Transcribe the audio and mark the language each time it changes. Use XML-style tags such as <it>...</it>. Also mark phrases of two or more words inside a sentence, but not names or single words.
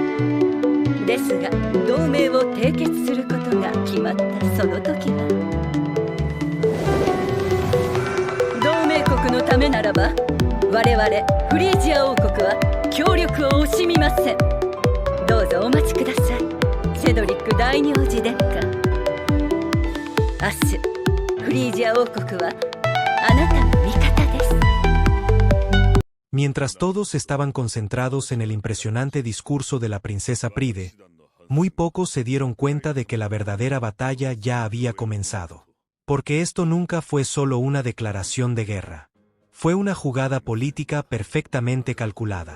<ja>ですが同盟を締結することが決まったその時はためならば我々フリージア王国は協力を惜しみません。どうぞお待ちください、セドリック第二王子殿下。明日フリージア王国はあなたの味方です。</ja> <es>Mientras todos estaban concentrados en el impresionante discurso de la princesa Pride, muy pocos se dieron cuenta de que la verdadera batalla ya había comenzado. Porque esto nunca fue solo una declaración de guerra. Fue una jugada política perfectamente calculada.</es>